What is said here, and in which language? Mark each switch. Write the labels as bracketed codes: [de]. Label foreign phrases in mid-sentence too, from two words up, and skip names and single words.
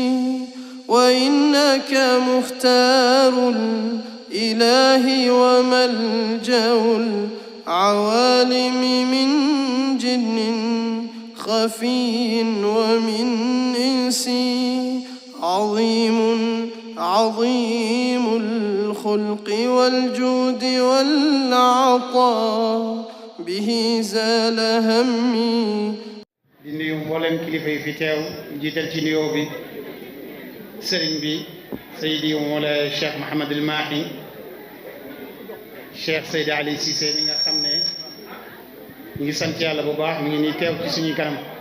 [ar] وإنك مختار الإله وملجأ العوالم من جن خفي ومن إنس عظيم عظيم الخلق والجود والعطاء به زال همي. [wo] di nuyu mboolem kilifa yi fi teew jiital ci nuyoo bi sëriñ bi Seydi Mawlaay Cheikh Mouhamadul Mahi Cheikh Seydi Ali Cissé mi nga xam ne ñu ngi sant yàlla bu baax mi ngi nii teew ci suñu kanam